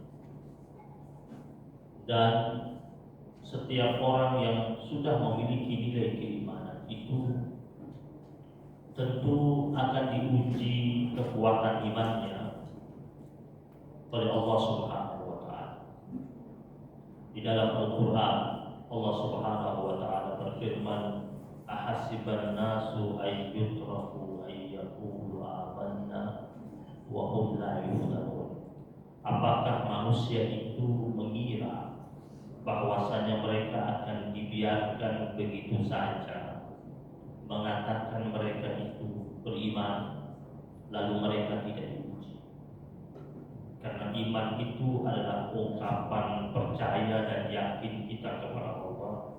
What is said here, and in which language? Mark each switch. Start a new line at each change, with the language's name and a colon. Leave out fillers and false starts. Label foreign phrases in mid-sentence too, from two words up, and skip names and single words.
Indonesian: Dan setiap orang yang sudah memiliki nilai keimanan itu tentu akan diuji kekuatan imannya oleh Allah
Arabic: سبحانه وتعالى.
Indonesian: Di dalam Al-Qur'an Allah
Arabic: سبحانه وتعالى
Indonesian: berfirman,
Arabic: أحسب الناس أن يتركوا أن يقولوا آمنا وهم لا يفتنون.
Indonesian: Apakah manusia itu mengira bahwasanya mereka akan dibiarkan begitu saja mengatakan mereka itu beriman lalu mereka tidak diuji? Karena iman itu adalah ungkapan percaya dan yakin kita kepada Allah.